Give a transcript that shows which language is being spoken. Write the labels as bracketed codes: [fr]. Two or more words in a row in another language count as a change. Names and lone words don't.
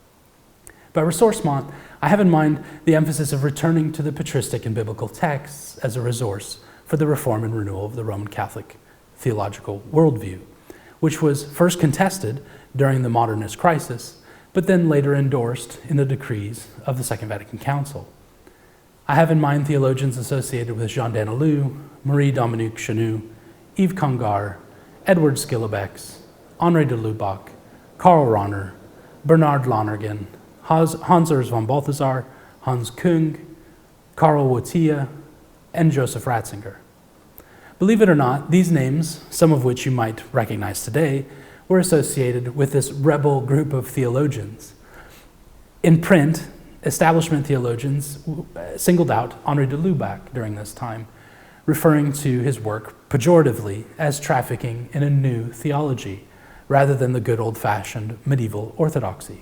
[en] By ressourcement, I have in mind the emphasis of returning to the patristic and biblical texts as a resource for the reform and renewal of the Roman Catholic theological worldview, which was first contested during the modernist crisis, but then later endorsed in the decrees of the Second Vatican Council. I have in mind theologians associated with Jean Danielou, Marie-Dominique Chenu, Yves Congar, Edward Schillebeeckx, Henri de Lubac, Karl Rahner, Bernard Lonergan, Hans Urs von Balthasar, Hans Küng, Karl Wojtyła, and Joseph Ratzinger. Believe it or not, these names, some of which you might recognize today, were associated with this rebel group of theologians. In print, establishment theologians singled out Henri de Lubac during this time, referring to his work pejoratively as trafficking in a new theology, rather than the good old-fashioned medieval orthodoxy.